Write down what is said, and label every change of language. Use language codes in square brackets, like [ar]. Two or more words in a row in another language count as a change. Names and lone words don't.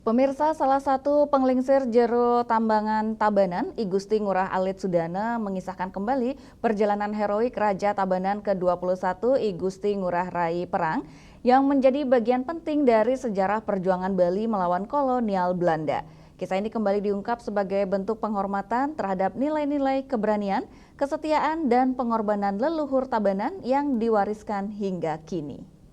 [id] Pemirsa, salah satu penglingsir jero tambangan Tabanan, I Gusti Ngurah Alit Sudana mengisahkan kembali perjalanan heroik Raja Tabanan ke-21 I Gusti Ngurah Rai Perang yang menjadi bagian penting dari sejarah perjuangan Bali melawan kolonial Belanda. Kisah ini kembali diungkap sebagai bentuk penghormatan terhadap nilai-nilai keberanian, kesetiaan, dan pengorbanan leluhur Tabanan yang diwariskan hingga kini.